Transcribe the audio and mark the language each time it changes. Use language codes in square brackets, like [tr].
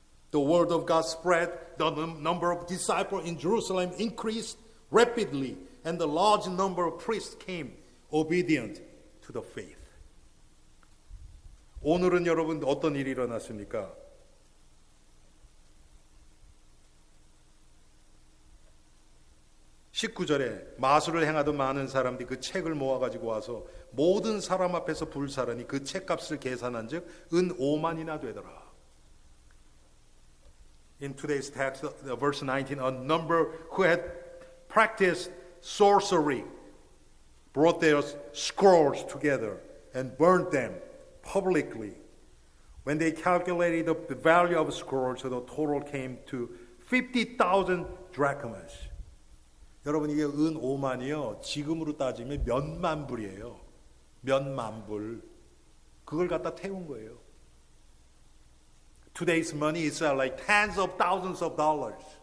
[en] The word of God spread, the number of disciples in Jerusalem increased rapidly, and the large number of priests came obedient to the faith. [ko] 오늘은 여러분 어떤 일이 일어났습니까? (19절에) 마술을 행하던 많은 사람들이 그 책을 모아가지고 와서 모든 사람 앞에서 불사르니 그 책값을 계산한 즉 은 5만이나 되더라. [en] In today's text, verse 19, a number who had practiced sorcery brought their scrolls together and burned them publicly. When they calculated the value of scrolls, the total came to 50,000 drachmas. [ko] 여러분 이게 은 5만이요. 지금으로 따지면 몇만 불이에요. 몇만 불. 그걸 갖다 태운 거예요. [en] Today's money is like tens of thousands of dollars.